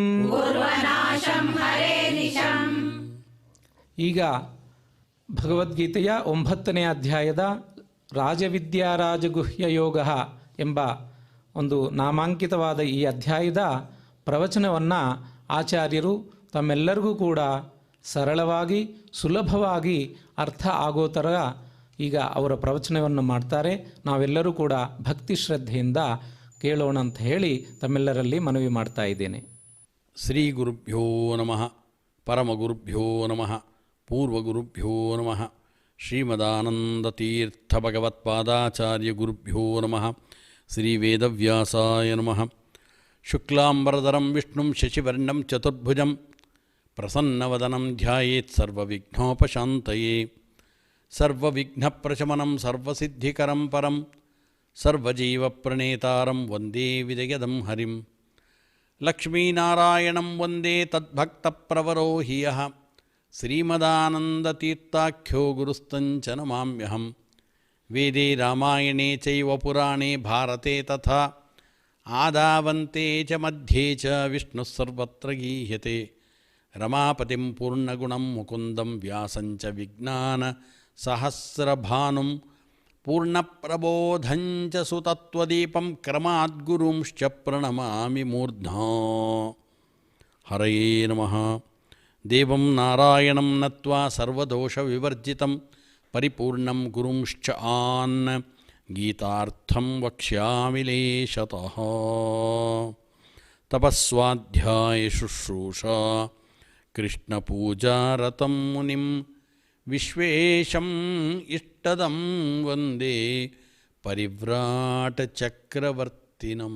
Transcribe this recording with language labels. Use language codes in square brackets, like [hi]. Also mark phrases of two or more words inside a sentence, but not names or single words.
[kn] ಈಗ ಭಗವದ್ಗೀತೆಯ 9ನೇ ಅಧ್ಯಾಯದ ರಾಜವಿದ್ಯಾರಾಜಗುಹ್ಯ ಯೋಗ ಎಂಬ ಒಂದು ನಾಮಾಂಕಿತವಾದ ಈ ಅಧ್ಯಾಯದ ಪ್ರವಚನವನ್ನು ಆಚಾರ್ಯರು ತಮ್ಮೆಲ್ಲರಿಗೂ ಕೂಡ ಸರಳವಾಗಿ ಸುಲಭವಾಗಿ ಅರ್ಥ ಆಗೋ ಥರ ಈಗ ಅವರ ಪ್ರವಚನವನ್ನು ಮಾಡ್ತಾರೆ. ನಾವೆಲ್ಲರೂ ಕೂಡ ಭಕ್ತಿ ಶ್ರದ್ಧೆಯಿಂದ ಕೇಳೋಣ ಅಂತ ಹೇಳಿ ತಮ್ಮೆಲ್ಲರಲ್ಲಿ ಮನವಿ ಮಾಡ್ತಾ ಇದ್ದೇನೆ. [sa] श्री गुरुभ्यो नमः, परमगुरुभ्यो नमः, पूर्वगुरुभ्यो नमः, श्रीमदानन्दतीर्थ भगवत्पादाचार्य गुरुभ्यो नमः. श्री वेदव्यासाय नमः. शुक्लाम्बरधरं विष्णुं शशिवर्णं चतुर्भुजं प्रसन्नवदनं ध्यायेत् सर्वविघ्नोपशान्तये. सर्वविघ्नप्रशमनं सर्वसिद्धिकरं परं सर्वजीवप्रणेतारं वन्दे विजयदं हरिं. लक्ष्मीनारायणं वन्दे तद्भक्तप्रवरो हि यः श्रीमदानन्दतीर्थाख्यो गुरुस्तंच नमाम्यहं. वेदे रामायणे चैव पुराणे भारते तथा आदावन्ते च मध्ये च विष्णुः सर्वत्र गीयते. रमापतिं पूर्णगुणं मुकुन्दं व्यासंच विज्ञान सहस्रभानुं पूर्णप्रबोधंच सुतत्त्वदीपं क्रमाद्गुरूंश्च प्रणमामि मूर्ध्ना. हरये नमः. देवं नारायणं नत्वा सर्वदोषविवर्जितं परिपूर्णं गुरूंश्च आन् गीतार्थं वक्ष्यामि लेशतः. तपस्स्वाध्याय शुश्रूषा कृष्णपूजारतं मुनिं विश्वेशं इष्टदं वन्दे परिव्राट चक्रवर्तिनं.